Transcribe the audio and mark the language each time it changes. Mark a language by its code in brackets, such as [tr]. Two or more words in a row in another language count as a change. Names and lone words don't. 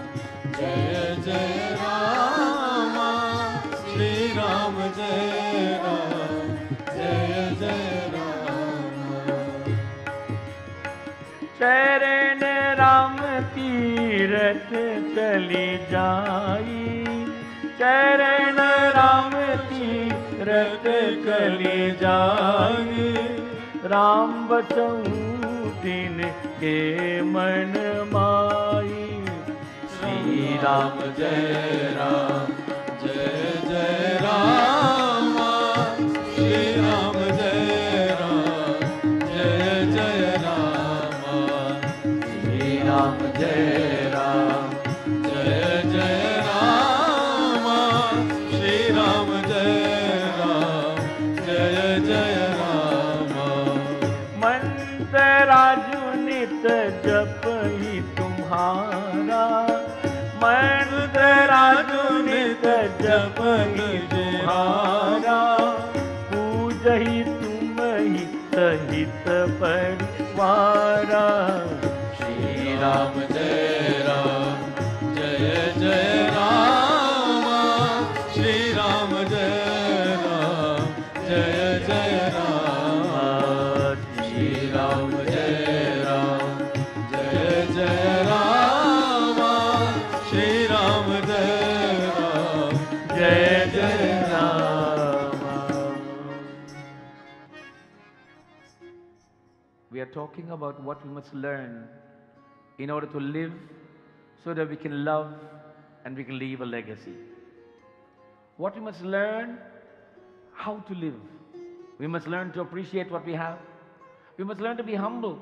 [hi] जय जय रामा, श्री राम जय राम, जय जय रामा. चरण राम तीरथ चलि जाई, चरण राम तीरथ चलि जाई, राम बसउ दिन के मन मइ. Shri Ram जय राम, जय जय रामा, श्री राम जय राम, जय जय रामा, श्री राम जय राम, जय जय रामा, श्री राम जय राम, जय जय रामा. मंत्र नित जप ही तुम्हारा, मंत्र नित जप ही तुम्हारा, पूज ही तुम ही सहित परिवारा. श्री राम जय राम, जय जय रामा, श्री राम जय राम, जय जय रामा, श्री राम जय राम, जय जय रामा, श्री राम जय राम, जय जय रामा. [en] We are talking about what we must learn in order to live so that we can love and we can leave a legacy. What we must learn, how to live. We must learn to appreciate what we have. We must learn to be humble.